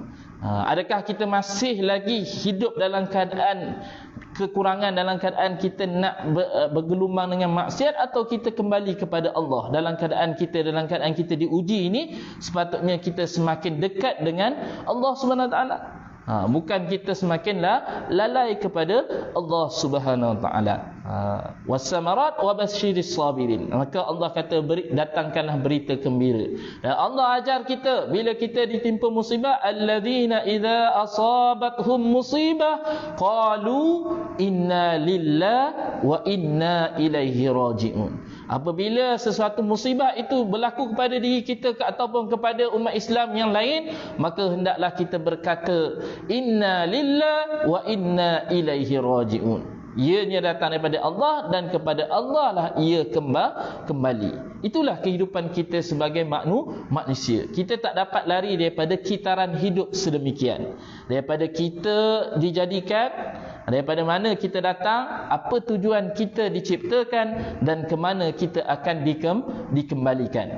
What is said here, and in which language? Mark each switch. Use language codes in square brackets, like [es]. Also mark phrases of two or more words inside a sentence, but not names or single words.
[ms] Adakah kita masih lagi hidup dalam keadaan kekurangan, dalam keadaan kita nak bergelumang dengan maksiat, atau kita kembali kepada Allah? Dalam keadaan kita diuji ini, sepatutnya kita semakin dekat dengan Allah [ar] سبحانه وتعالى. [ms] Bukan kita semakin lalai kepada Allah [ar] سبحانه وتعالى. والثمرات وبشر الصابرين. [ms] Maka Allah kata, datangkanlah berita gembira. Dan Allah ajar kita, bila kita ditimpa musibah, [ar] الذين إذا أصابتهم مصيبة قالوا إنا لله وإنا إليه راجعون. [ms] Apabila sesuatu musibah itu berlaku kepada diri kita ataupun kepada umat Islam yang lain, maka hendaklah kita berkata, [ar] إنا لله وإنا إليه راجعون. [ms] Ianya datang daripada Allah, dan kepada Allah lah ia kembali. Itulah kehidupan kita sebagai manusia. Kita tak dapat lari daripada kitaran hidup sedemikian. Daripada kita dijadikan, daripada mana kita datang, apa tujuan kita diciptakan, dan ke mana kita akan dikembalikan.